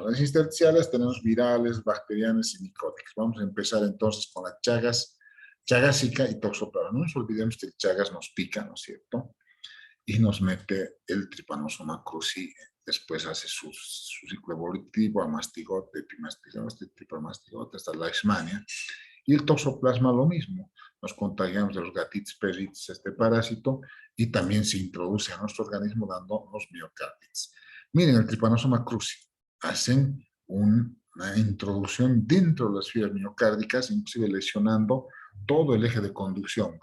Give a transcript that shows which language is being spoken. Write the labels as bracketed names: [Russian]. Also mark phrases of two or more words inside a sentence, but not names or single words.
[Spanish] Las intersticiales tenemos virales, bacterianas y micóticas. Vamos a empezar entonces con la chagásica y toxoplasma. No nos olvidemos que el Chagas nos pica, ¿no es cierto? Y nos mete el Trypanosoma cruzi, después hace su ciclo evolutivo, amastigote, epimastigote, tripomastigote, hasta la leishmania. Y el toxoplasma lo mismo. Nos contagiamos de los gatitos perritos, este parásito, y también se introduce a nuestro organismo dando los miocarditis. Miren, el Trypanosoma cruzi hacen una introducción dentro de las fibras miocárdicas, inclusive lesionando todo el eje de conducción.